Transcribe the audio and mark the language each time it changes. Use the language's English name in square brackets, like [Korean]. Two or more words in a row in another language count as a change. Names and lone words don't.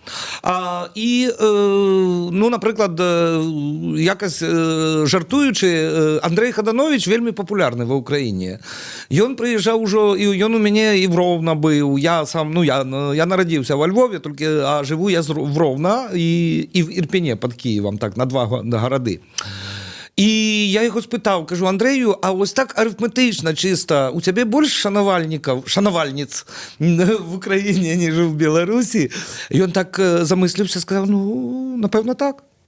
[Belarusian] Напрыклад, [Ukrainian] якась жартуючы, [Belarusian] Андрей Хаданович вельмі папулярны ва Ўкраіне. Ён прыязджаў ужо, і ён у мяне і в Ровно быў. Я нарадзіўся [Russian] во Львове, [Belarusian] а жыву я в Ровно і в Ірпене пад Кіевам, так, на 2 гарады. І я яго спытаў, кажу: Андрею, а вось так арыфметычна чыста, у цябе больш шанавальніц в Украіне, ніж у Беларусі? Ён так замысліўся, сказаў: напэўна, так.